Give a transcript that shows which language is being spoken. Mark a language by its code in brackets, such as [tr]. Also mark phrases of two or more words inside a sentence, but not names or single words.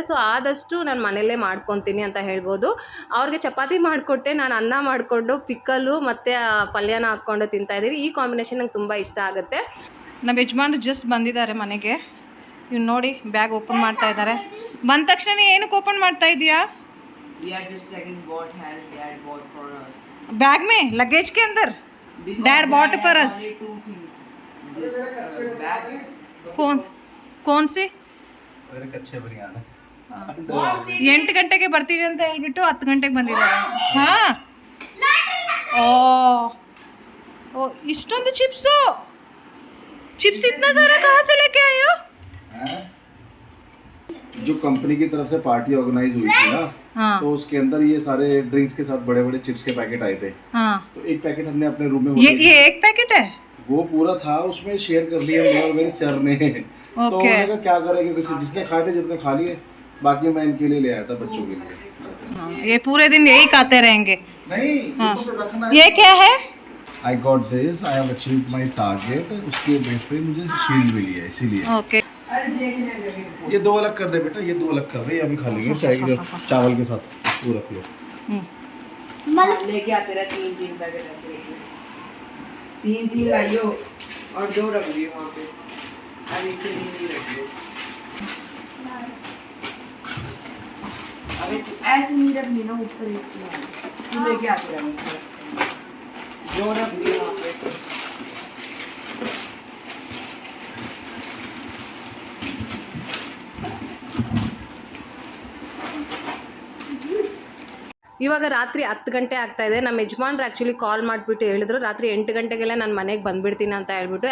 [kn] ಸೊ ಆದಷ್ಟು ನಾನು ಮನೆಯಲ್ಲೇ ಮಾಡ್ಕೊತೀನಿ ಅಂತ ಹೇಳ್ಬೋದು. ಅವ್ರಿಗೆ ಚಪಾತಿ ಮಾಡಿಕೊಟ್ಟೆ, ನಾನು ಅನ್ನ ಮಾಡಿಕೊಂಡು ಪಿಕ್ಕಲು ಮತ್ತು ಪಲ್ಯನ ಹಾಕ್ಕೊಂಡು ತಿಂತಾಯಿದ್ದೀವಿ. ಈ ಕಾಂಬಿನೇಷನ್ ನಂಗೆ ತುಂಬ ಇಷ್ಟ ಆಗುತ್ತೆ. ನಮ್ಮ ಯಜಮಾನ್ರು ಜಸ್ಟ್ ಬಂದಿದ್ದಾರೆ ಮನೆಗೆ. ಇವ್ನು ನೋಡಿ ಬ್ಯಾಗ್ ಓಪನ್ ಮಾಡ್ತಾ ಇದ್ದಾರೆ. ಬಂದ ತಕ್ಷಣ ಏನಕ್ಕೆ ಓಪನ್ ಮಾಡ್ತಾ ಇದೀಯಾ? [hi] बैग में लगेज के अंदर [en] dad bought for us. [hi] कौन से [kn] 8 ಗಂಟೆಗೆ ಬರ್ತೀವಿ ಅಂತ ಹೇಳ್ಬಿಟ್ಟು 10 ಗಂಟೆಗೆ ಬಂದಿದ್ದಾರೆ. ಹಾಂ, ಓ ಇಷ್ಟೊಂದು ಚಿಪ್ಸು. [hi] चिप्स इतना सारा कहाँ से लेके आए हो? जो कंपनी की तरफ से [en] party organize [hi] हुई थी ना, हाँ. तो उसके अंदर ये सारे ड्रिंक्स के साथ बड़े बड़े चिप्स के पैकेट आए थे. हाँ. तो एक पैकेट हमने अपने रूम में ये एक पैकेट है? वो पूरा था, उसमें शेयर कर लिया मैं और मेरे सर ने. तो उन्होंने क्या करेंगे, जिसने खाए थे जितने खा लिए, बाकी मैं इनके लिए ले आया था बच्चों के लिए. हाँ, ये पूरे दिन यही खाते रहेंगे? नहीं, हाँ. तो फिर रखना ये क्या है? [en] I got this, I have achieved my target. [hi] उसके बेस पे मुझे शील्ड मिली है, इसीलिए. ओके. ये 2 अलग कर दे बेटा, ये 2 अलग कर दे, ये अभी खा लेंगे चाय के चावल के साथ. वो रख लो. लेके आते रहे 3 पैकेट ऐसे 3 लाइयो और 2 रख दियो वहाँ पे. अभी 3 रख दियो. अभी ऐसे नहीं रखनी ना, ऊपर तू लेके आते रहे 2 रख दियो वहाँ पे. [kn] ಇವಾಗ ರಾತ್ರಿ 10 ಗಂಟೆ ಆಗ್ತಾಯಿದೆ. ನಮ್ಮ ಯಜಮಾನ್ರು [en] actually call [kn] ಮಾಡಿಬಿಟ್ಟು ಹೇಳಿದ್ರು ರಾತ್ರಿ 8 ಗಂಟೆಗೆಲ್ಲ ನಾನು ಮನೆಗೆ ಬಂದುಬಿಡ್ತೀನಿ ಅಂತ ಹೇಳ್ಬಿಟ್ಟು.